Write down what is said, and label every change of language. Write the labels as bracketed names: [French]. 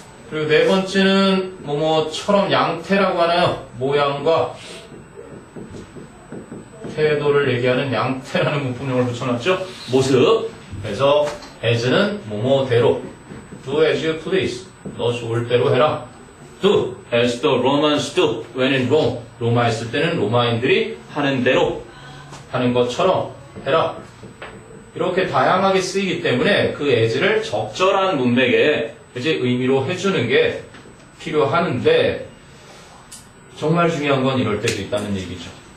[Korean] 그리고 네 번째는 뭐뭐처럼 양태라고 하나요? 모양과 태도를 얘기하는 양태라는 문법용어를 붙여놨죠? 모습. 그래서 as는 뭐뭐대로 [English] Do as you please. [Korean] 너 좋을 대로 해라. [English] Do as the Romans do when in Rome. [Korean] 로마에 있을 때는 로마인들이 하는 대로 하는 것처럼 해라. 이렇게 다양하게 쓰이기 때문에 그 as를 적절한 문맥의 이제 의미로 해주는 게 필요하는데 정말 중요한 건 이럴 때도 있다는 얘기죠.